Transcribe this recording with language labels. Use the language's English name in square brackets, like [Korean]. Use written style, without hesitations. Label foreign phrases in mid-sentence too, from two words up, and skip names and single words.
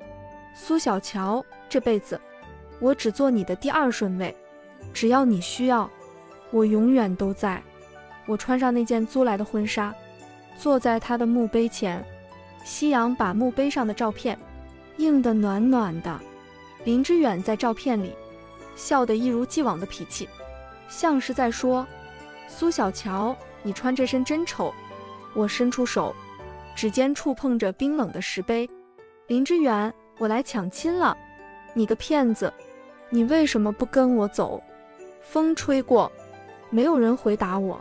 [Chinese] 蘇小喬，這輩子我只做你的第二順位，只要你需要，我永遠都在。我穿上那件租來的婚紗，坐在他的墓碑前，夕陽把墓碑上的照片映得暖暖的。林之遠在照片裡笑得一如既往的痞氣，像是在說，蘇小喬，你穿這身真醜。我伸出手，指尖觸碰着冰冷的石碑。林之遠，我來搶親了，你個騙子，你為什麼不跟我走？風吹過，沒有人回答我。